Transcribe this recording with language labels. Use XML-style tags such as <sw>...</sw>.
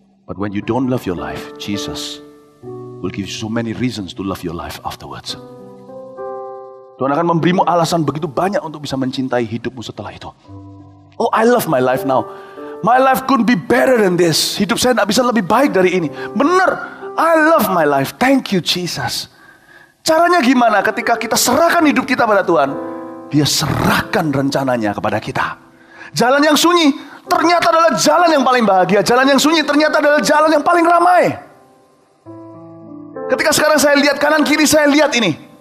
<en>But when you don't love your life, Jesus will give you so many reasons to love your life afterwards.</en> <id>Tuhan akan memberimu alasan begitu banyak untuk bisa mencintai hidupmu setelah itu.</id> <en>Oh, I love my life now. My life couldn't be better than this.</en> <id>Hidup saya tidak bisa lebih baik dari ini. Benar,</id> <en>I love my life. Thank you Jesus.</en> <id>Caranya gimana? Ketika kita serahkan hidup kita pada Tuhan, Dia serahkan rencananya kepada kita. Jalan yang sunyi ternyata adalah jalan yang paling bahagia. Jalan yang sunyi ternyata adalah jalan yang paling ramai. Ketika sekarang saya lihat kanan kiri, saya lihat ini.</id>